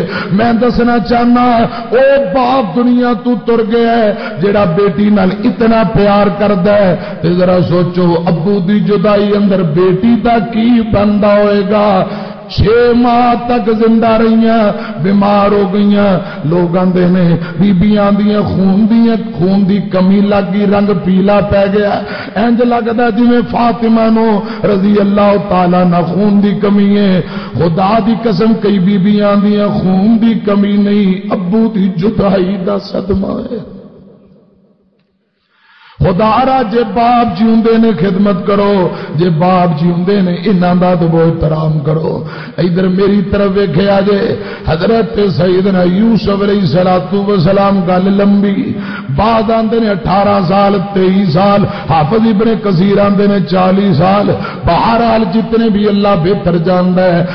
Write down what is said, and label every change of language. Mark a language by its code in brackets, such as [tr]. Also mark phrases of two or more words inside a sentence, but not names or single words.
[pa] میں دسنا چاہنا او باپ دنیا تو تر گیا ہے جڑا بیٹی نال اتنا پیار کردا ہے، تے ذرا سوچو ابو دی جدائی اندر بیٹی دا کی بندا ہوئے گا۔ 6 ماہ تک زندہ رہیاں، بیمار ہو گئیاں، لوگ آندے نے بیبیاں آندیاں خون دی کمی لگ گئی، رنگ پیلا پی گیا، انج لگدا جویں فاطمہ نو رضی اللہ تعالیٰ عنہ خون دی کمی ہے۔ خدا دی قسم کئی بیبیاں آندیاں خون دی کمی نہیں، ابو دی جدائی دا صدمہ ہے۔ خدا را جے باپ جیوندے نے خدمت کرو، جے باپ جیوندے نے انہاں دا ادب و احترام کرو۔ ادھر میری طرف ویکھیا جے حضرت سیدنا یوسف علیہ السلام گل لمبی، بعد آندے نے 18 سال 23 سال، حافظ ابن کثیر آندے نے 40 سال، بہرحال جتنے بھی اللہ بہتر جاندا ہے۔